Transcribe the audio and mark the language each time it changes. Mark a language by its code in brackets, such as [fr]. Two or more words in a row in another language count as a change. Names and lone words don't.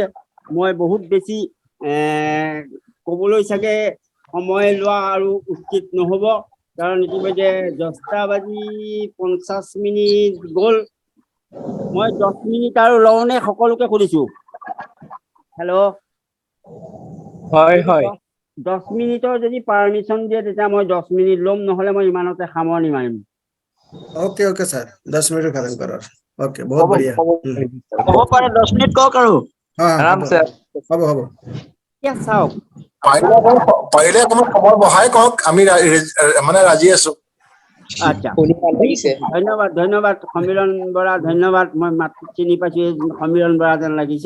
[as] মই বহুত বেছি ক'বলৈ চাগে সময় লোৱা আৰু উচিত নহ'ব, কাৰণ ইতিমধ্যে 10:50 গ'ল। মই 10 মিনিট আৰু লওঁনে সকলোকে সুধিছো। হেল্ল', হয় হয় 10 মিনিটৰ যদি পাৰ্মিশ্যন দিয়ে তেতিয়া মই 10 মিনিট ল'ম, নহ'লে মই ইমানতে সামৰণি মাৰিম। [en] okay okay [hi] सर 10 मिनट खत्म करो। ओके बहुत बढ़िया। [as] হ'ব পাৰে 10 মিনিট কওক আৰু। [hi] हाँ हाँ [as] আৰামছে হব হব। এতিয়া চাওক, পাৰিলে অকমান সময় বঢ়াই কওক, আমি মানে ৰাজি আছো। আচ্ছা শুনি ভাল লাগিছে। ধন্যবাদ সমীৰণ বৰা, ধন্যবাদ। মই মাতটো চিনি পাইছো, সমীৰণ বৰা যেন লাগিছে।